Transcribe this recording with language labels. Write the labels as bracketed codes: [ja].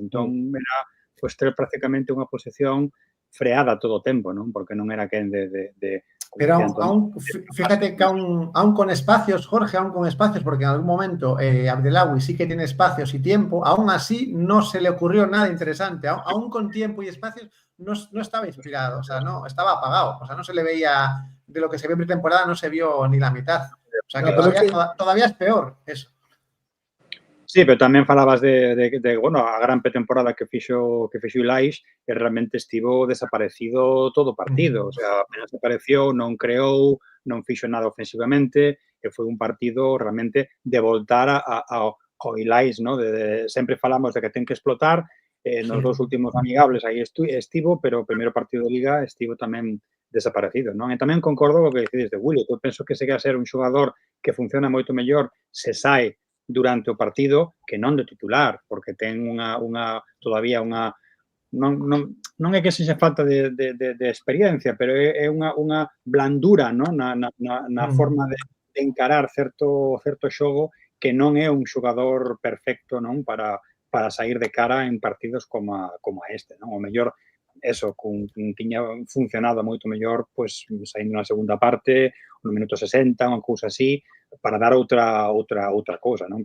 [gl] Entón, era ter prácticamente unha posición freada todo o tempo, non? Porque non era quen de Pero [es] decía Antonio. fíjate que aún con espacios, Jorge, aún con espacios, porque en algún momento Abdelawi sí que tiene espacios y tiempo, aún así no se le ocurrió nada interesante. Aún con tiempo y espacios no estaba inspirado, o sea, no estaba apagado, o sea, no se le veía, de lo que se vio en pretemporada no se vio ni la mitad. O sea, que todavía es peor eso. [gl] Sí, pero tamén falabas bueno, a gran pretemporada que fixo Ilais e realmente estivo desaparecido todo o partido. O sea, apenas apareceu, non creou, non fixo nada ofensivamente e foi un partido realmente de voltar ao Ilais, ¿no? Sempre falamos de que ten que explotar, nos dos últimos amigables aí estivo, pero o primeiro partido de Liga estivo tamén desaparecido, non? E tamén concordo co que decides de Willy. Eu penso que segue a ser un xogador que funciona moito mellor se sae durante o partido que non de titular, porque ten todavía unha non é que sexa falta de experiencia, pero é unha blandura, non? Na forma de encarar certo xogo que non é un xogador perfecto, non? Para sair de cara en partidos como este, non? O mellor eso, tiña funcionado moito mellor, pois, saindo na segunda parte, no minuto 60, unha cousa así, para dar outra cousa, non?